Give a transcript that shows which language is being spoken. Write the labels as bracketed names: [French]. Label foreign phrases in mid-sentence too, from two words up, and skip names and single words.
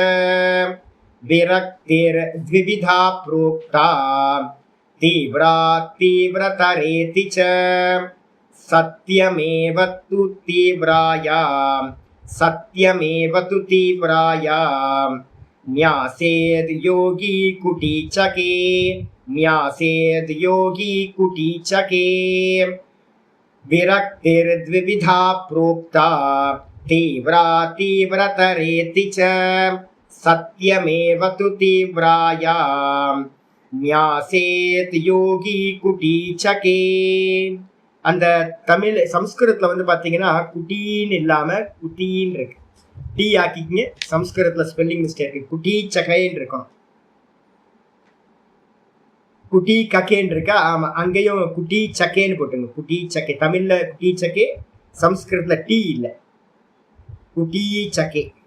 [Sanskrit] विरक्तिर् द्विविधा प्रोक्ता तीव्रा तीव्रतरेति च. सत्यमेव तु तीव्रायां सत्यमेव तु तीव्रायां न्यासेद योगी कुटीचके न्यासेद योगी कुटीचके. विरक्तिर्द्विविधा प्रोक्ता तीव्रा तीव्रतरेति च. सत्यमेव तु तीव्रायां न्यासेद योगी कुटीचके. [Tamil] அந்த தமிழ் சம்ஸ்கிருதத்துல வந்து பாத்தீங்கன்னா குட்டின்னு இல்லாம குட்டின்னு இருக்கு. டி ஆக்கிங்க, சம்ஸ்கிருதத்துல [English] spelling mistake. [Tamil] குட்டி சக்கைன்னு இருக்கும், குட்டி கக்கேன்னு இருக்கா. ஆமா, அங்கேயும் குட்டி சக்கேன்னு போட்டுங்க. குட்டி சக்கே, தமிழ்ல குட்டி சக்கே, சம்ஸ்கிருதத்துல டி இல்ல, குட்டி சக்கே.